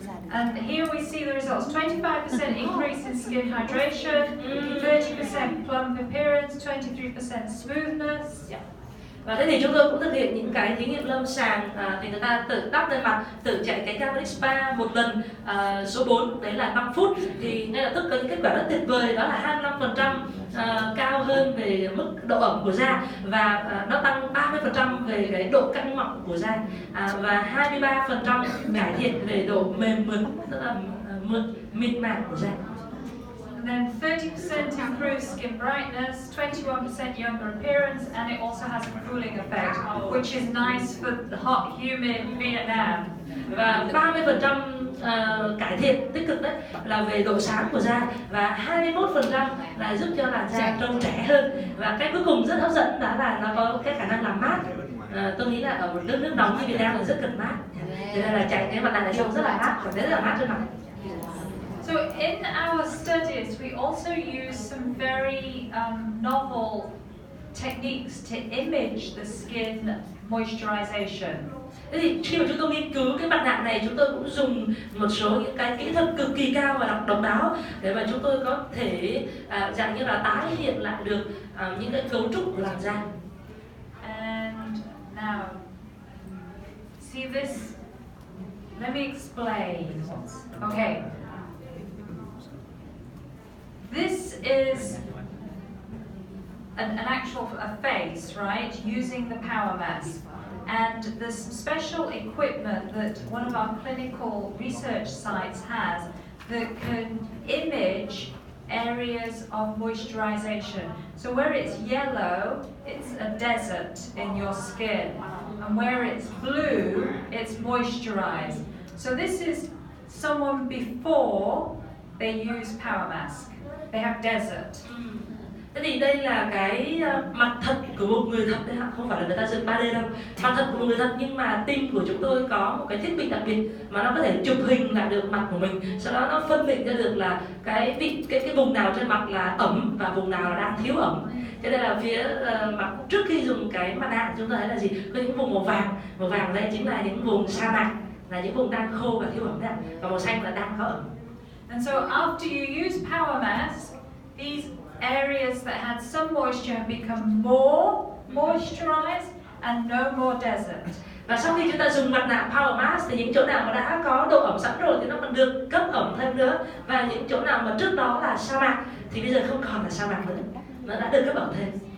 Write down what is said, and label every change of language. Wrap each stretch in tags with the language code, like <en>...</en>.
<en>And here we see the results. 25% increase in skin hydration, 30% plump appearance, 23% smoothness.</en> <vi>Và thế thì chúng tôi cũng thực hiện những cái thí nghiệm lâm sàng, thì người ta tự đắp lên mặt, tự chạy cái galvanic spa một lần, số 4 đấy là 5 phút, thì ngay lập tức có những kết quả rất tuyệt vời, đó là 25% cao hơn về mức độ ẩm của da, và nó tăng 30% về cái độ căng mọng của da, và 23% cải thiện về độ mềm mượt, tức là mịn màng của da.</vi> <en>And then 30% improved skin brightness, 21% younger appearance, and it also has a cooling effect, which is nice for the hot, humid Vietnam.</en> <vi>Và 30% cải thiện tích cực đấy là về độ sáng của da, và 21% là giúp cho làn da trông trẻ hơn. Và cái cuối cùng rất hấp dẫn đó là nó có cái khả năng làm mát. Tôi nghĩ là ở một nước nóng như Việt Nam là rất cần mát, cho nên là chạy cái mặt này trông rất là mát, cảm thấy rất là mát trên mặt.</vi> <en>So in our studies, we also use some very novel techniques to image the skin moisturization.</en> <vi>Thế thì khi mà chúng tôi nghiên cứu cái mặt nạ này, chúng tôi cũng dùng một số những cái kỹ thuật cực kỳ cao và độc đáo để mà chúng tôi có thể dạng như là tái hiện lại được những cái cấu trúc của làn da.</vi> <en>And now, see this? Let me explain. Okay. This is an actual face, right? Using the Power Mask. And there's some special equipment that one of our clinical research sites has that can image areas of moisturization. So where it's yellow, it's a desert in your skin. And where it's blue, it's moisturized. So this is someone before they use power mask. They have desert.</en> <vi>Thế thì đây là cái mặt thật của một người thật đấy ạ, không phải là người ta dựng 3D đâu. Mặt thật của một người thật, nhưng mà team của chúng tôi có một cái thiết bị đặc biệt mà nó có thể chụp hình lại được mặt của mình, sau đó nó phân định ra được là cái vùng nào trên mặt là ẩm và vùng nào là đang thiếu ẩm. Cho nên là phía mặt trước khi dùng cái mặt nạ chúng ta thấy là gì? Có những vùng màu vàng đây chính là những vùng sa mạc, là những vùng đang khô và thiếu ẩm đấy, và màu xanh là đang có ẩm.</vi> <en>And so after you use power mask, these areas that had some moisture have become more moisturized and no more desert.</en> <vi>Và sau khi chúng ta dùng mặt nạ Power Mask thì những chỗ nào mà đã có độ ẩm sẵn rồi thì nó còn được cấp ẩm thêm nữa, và những chỗ nào mà trước đó là sa mạc thì bây giờ không còn là sa mạc nữa, nó đã được cấp ẩm thêm.</vi>